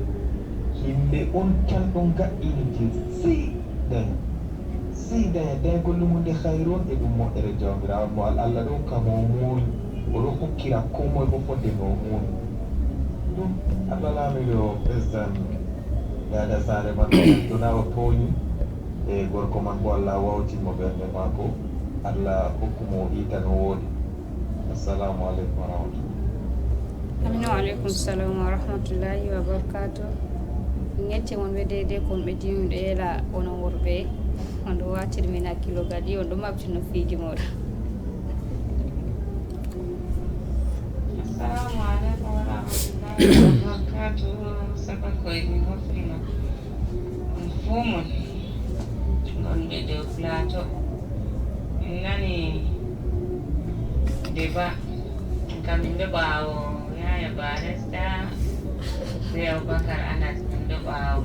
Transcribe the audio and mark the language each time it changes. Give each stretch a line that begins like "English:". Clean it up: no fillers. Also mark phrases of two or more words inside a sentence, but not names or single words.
Fula: Yimɓe on tan ɗon gaɗɗini je sey daña gollum hunde hayru on e ɗum moƴƴere jawmirawo mo Allah ɗo kamo muuyi oɗo hokkira ko moye bo fodde no muuyi ɗum Allah laamiɗo président dada saare man ɗona o tooñi e gorko man bo Allah wawtinmo ɓernde maako Allah hokkumo iita no woodi.
Arabic: السلام عليكم ورحمة الله. أمينو عليكم السلام ورحمة الله وبركاته.
Fula: Ngecce mon ɓe deydey kon ɓe dimi ɗo yela onon worɓe on ɗo watiri min hakkilo gadi on ɗo mabtino fiiji moɗon.
Arabic: السلام عليكم ورحمة الله وبركاته.
Fula: Saka koye min hofnima on fuu mon gonɓe dow plateau. Min nani débat kam min ɗo ɓaawo Yaya Barista be Abubakar Anas min ɗo ɓaawo